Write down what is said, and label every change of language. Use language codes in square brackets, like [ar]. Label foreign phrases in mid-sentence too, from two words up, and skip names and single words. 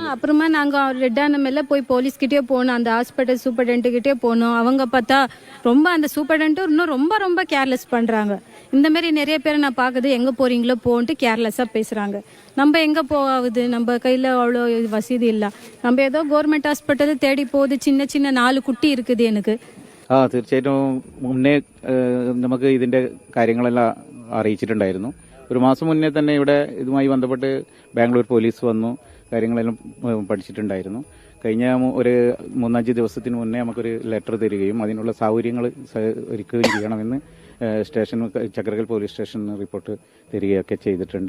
[ta] அப்புறமா நாங்க ரெட்டானமெல்ல போய் போலீஸ் கிட்டே போனோம், அந்த [en] hospital superintendent [ta] கிட்டே போனோம். அவங்க பார்த்தா ரொம்ப அந்த சூப்பர்டென்ட் இன்னும் ரொம்ப ரொம்ப கேர்லெஸ் பண்றாங்க. இந்த மாதிரி நிறைய பேரை நான் பாக்குது, எங்க போறீங்களோ போன்ட்டு கேர்லெஸ்ஸா பேசுறாங்க. நம்ம எங்க போகுது, நம்ம கையில அவ்வளோ வசதி இல்ல. நம்ம ஏதோ [en] government hospital [ta] தேடி போகுது. சின்ன சின்ன 4 കുട്ടി இருக்குது എനിക്ക്. [ml] തീർച്ചയായിട്ടും മുന്നേ നമുക്ക് ഇതിന്റെ കാര്യങ്ങളെല്ലാം അറിയിച്ചിട്ടുണ്ടായിരുന്നു. ഒരു മാസം മുന്നേ തന്നെ ഇവിടെ ഇതുമായി ബന്ധപ്പെട്ട് ബാംഗ്ലൂർ പോലീസ് വന്നു, കാര്യങ്ങളെല്ലാം പഠിച്ചിട്ടുണ്ടായിരുന്നു. കഴിഞ്ഞ ഒരു 3-5 ദിവസത്തിന് മുന്നേ നമുക്കൊരു ലെറ്റർ തരികയും അതിനുള്ള സൗകര്യങ്ങൾ ഒരുക്കുകയും ചെയ്യണമെന്ന് ചക്രകൽ [en] police station [ml] റിപ്പോർട്ട് തരികയൊക്കെ ചെയ്തിട്ടുണ്ട്.